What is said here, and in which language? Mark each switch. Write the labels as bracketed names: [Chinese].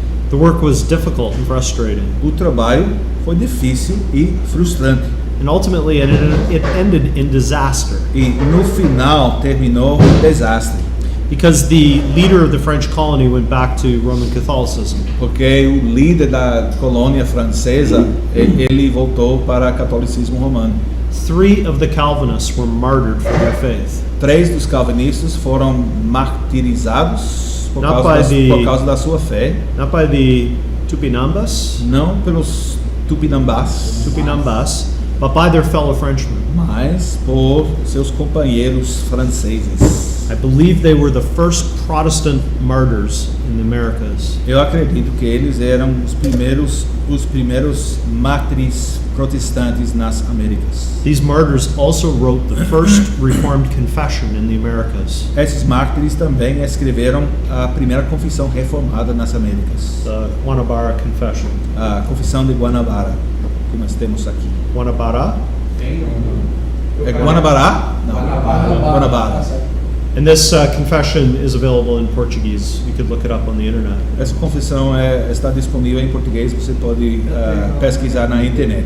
[English] The work was difficult and frustrating, [Portuguese] O trabalho foi difícil e frustrante. [English] and ultimately it ended in disaster [Portuguese] E no final terminou em desastre, [English] because the leader of the French colony went back to Roman Catholicism. [Portuguese] porque o líder da colônia francesa, ele voltou para o catolicismo romano. [English] 3 of the Calvinists were martyred for their faith. [Portuguese] 3 dos calvinistas foram martirizados por [English] Not [Portuguese] causa, [English] by [Portuguese] por causa da sua fé, [English] Not by the Tupinambas, [Portuguese] não pelos Tupinambás, [English] but by their fellow Frenchmen. [Portuguese] mas por seus companheiros franceses. [English] I believe they were the first Protestant martyrs in the Americas. [Portuguese] Eu acredito que eles eram os primeiros mártires protestantes nas Américas. [English] These martyrs also wrote the first Reformed Confession in the Americas, [Portuguese] Esses mártires também escreveram a primeira confissão reformada nas Américas, [English] the Guanabara Confession. [Portuguese] a Confissão de Guanabara, que nós temos aqui. Guanabara? Tem É Guanabara? Não. Guanabara. [English] And this confession is available in Portuguese. You could look it up on the internet. [Portuguese] Essa confissão está disponível em português, você pode pesquisar na internet.